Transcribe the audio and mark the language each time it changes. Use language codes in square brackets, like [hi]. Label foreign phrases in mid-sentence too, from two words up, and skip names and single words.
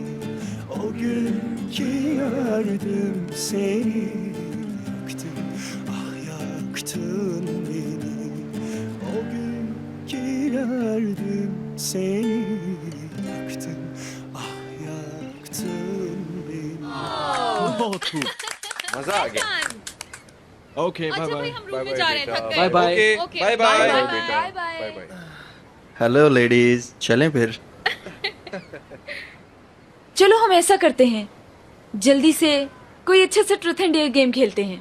[tr] O gün ki gördüm seni, yaktın, ah yaktın beni. O gün ki gördüm seni, yaktın, ah yaktın beni. [hi] बहुत खूब मजा आ गया। [en] okay bye bye [hi] हम रूम में जा रहे हैं, थक गए। [en] bye bye. okay, bye bye. bye bye. hello ladies, [hi] चलें फिर? चलो हम ऐसा करते हैं, जल्दी से कोई अच्छे से [en] truth and dare game [hi] खेलते हैं।